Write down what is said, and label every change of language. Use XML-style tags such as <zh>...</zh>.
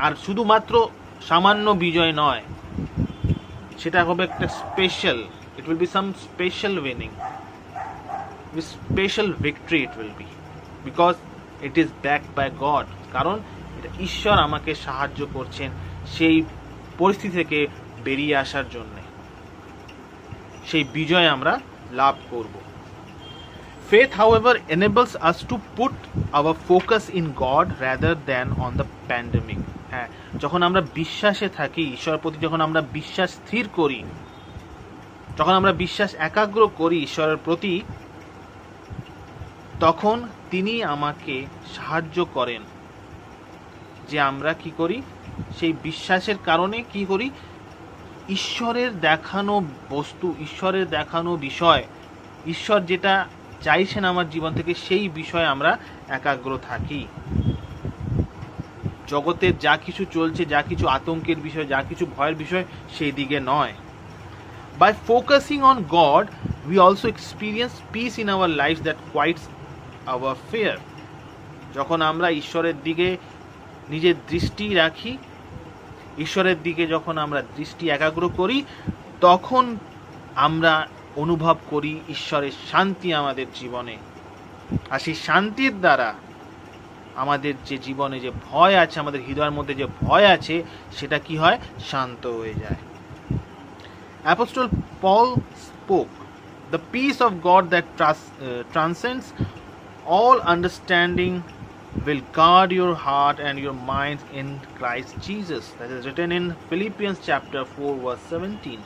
<bn>আর শুধুমাত্র সামান্য বিজয় নয়, সেটা হবে একটা</bn> <en>Special, it will be some special winning, special victory it will be, because it is backed by God.</en> <bn>কারণ এটা ঈশ্বর আমাকে সাহায্য করছেন সেই পরিস্থিতি থেকে বেরিয়ে আসার জন্য, সেই বিজয় আমরা লাভ করব।</bn> <en>Faith, however, enables us to put our focus in God rather than on the pandemic.</en> <bn>হ্যাঁ, যখন আমরা বিশ্বাসে থাকি, ঈশ্বরের প্রতি যখন আমরা বিশ্বাস স্থির করি, যখন আমরা বিশ্বাস একাগ্র করি ঈশ্বরের প্রতি, তখন তিনি আমাকে সাহায্য করেন যে আমরা কি করি, সেই বিশ্বাসের কারণে কি করি, ঈশ্বরের দেখানো বস্তু, ঈশ্বরের দেখানো বিষয়, ঈশ্বর যেটা চাইছেন আমার জীবন থেকে, সেই বিষয়ে আমরা একাগ্র থাকি। জগতের যা কিছু চলছে, যা কিছু আতঙ্কের বিষয়, যা কিছু ভয়ের বিষয়, সেই দিকে নয়।</bn> <en>By focusing on God, we also experience peace in our lives that quiets our fear.</en> <bn>যখন আমরা ঈশ্বরের দিকে নিজের দৃষ্টি রাখি, ঈশ্বরের দিকে যখন আমরা দৃষ্টি একাগ্র করি, তখন আমরা অনুভব করি ঈশ্বরের শান্তি আমাদের জীবনে। আর সেই শান্তির দ্বারা আমাদের যে জীবনে যে ভয় আছে, আমাদের হৃদয়ের মধ্যে যে ভয় আছে, সেটা কি হয়, শান্ত হয়ে যায়।</bn> <en>Apostle Paul spoke, "The peace of God that transcends all understanding will guard your heart and your minds in Christ Jesus." That is written in Philippians chapter 4 verse 17.</en>